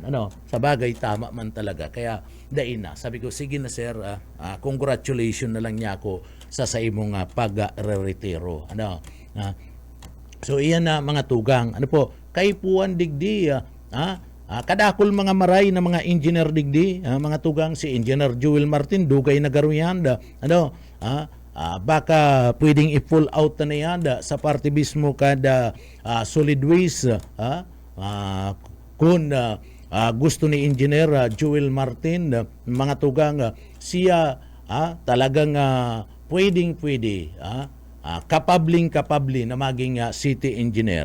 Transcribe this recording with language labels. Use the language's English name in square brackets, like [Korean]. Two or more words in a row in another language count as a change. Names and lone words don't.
[Bikol] Sa bagay, tama man talaga. Kaya dahil na, sabi ko, [English] sige na sir, congratulations [Bikol] na lang niya ako sa imong pag-retiro. So iyan na mga tugang. Kay puan digdi, kadakol mga maray na mga engineer digdi, mga tugang si Engineer Joel Martin, dugay na garuyan, baka pwedeng i- [English] pull out [Bikol] na yan sa parte mismo kada [English] solid waste, [Bikol] kung gusto ni Engineer Joel Martin, mga tugang, siya talagang pwede, kapabling na maging [English] city engineer.